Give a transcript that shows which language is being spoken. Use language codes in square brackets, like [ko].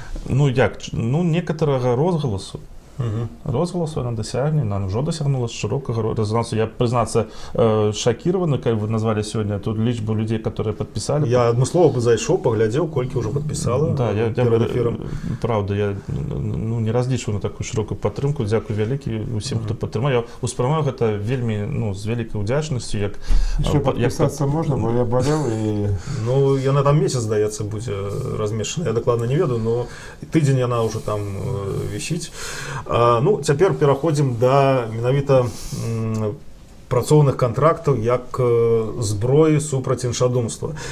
[be] Ну як, ну некаторага розгаласу. Розгаласу яна дасягне, яна ўжо дасягнула шырокага резонансу. Я, прызнацца, шакіраваны, калі вы назвалі сёння тут лічбу людзей, которые падпісалі. Я адмыслова бы зайшоў, паглядзеў, колькі ўжо падпісала. Да, я правда, я ну, не разлічваю на такую шырокую падтрымку. Дзякуй вялікі усім, хто падтрымаў. Я успрымаю гэта вельмі, ну, з вялікай удзячнасцю, як [ru] Еще подписаться можно, бо я болел и... [be] Ну, яна там месяц, здаецца, будзе размешчана. Я дакладна не ведаю, но тыдзень яна ўжо там вісіць. Ну, цяпер пераходзім да менавіта працоўных кантрактаў як зброі супраць іншадумства.